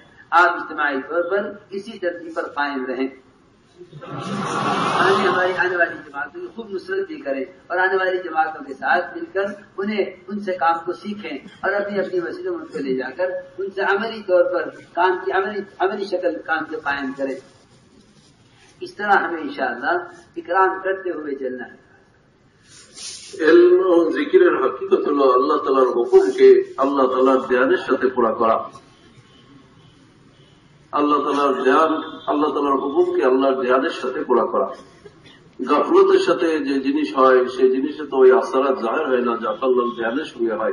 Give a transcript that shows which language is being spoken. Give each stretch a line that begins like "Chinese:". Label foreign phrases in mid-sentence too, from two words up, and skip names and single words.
Urdu: آپ اجتماعی طور پر اسی ترتیب پر قائم رہیں، ہماری آنے والی جماعتوں کی خوب نصرت بھی کریں، اور آنے والی جماعتوں کے ساتھ مل کر ان سے کام کو سیکھیں، اور اپنی مسجدوں میں ان کو لے جا کر ان سے عملی طور پر کام کی عملی شکل کام کے قائم کریں۔ اس طرح ہمیں انشاءاللہ اکرام کرتے ہوئے چلنا ہے۔
Bangla: علم ও জিকিরের হাকিকত হলো আল্লাহ তাআলার হুকুমকে আল্লাহ তাআলার জ্ঞানের সাথে পুরা করা। আল্লাহ তাআলার হুকুমকে আল্লাহর জ্ঞানের সাথে পুরা করা। গাফলতের সাথে যে জিনিস হয় সেই জিনিসে তো ওই আসারাত জাহির হয় না, যা আল্লাহর জ্ঞানের সঙ্গে হয়।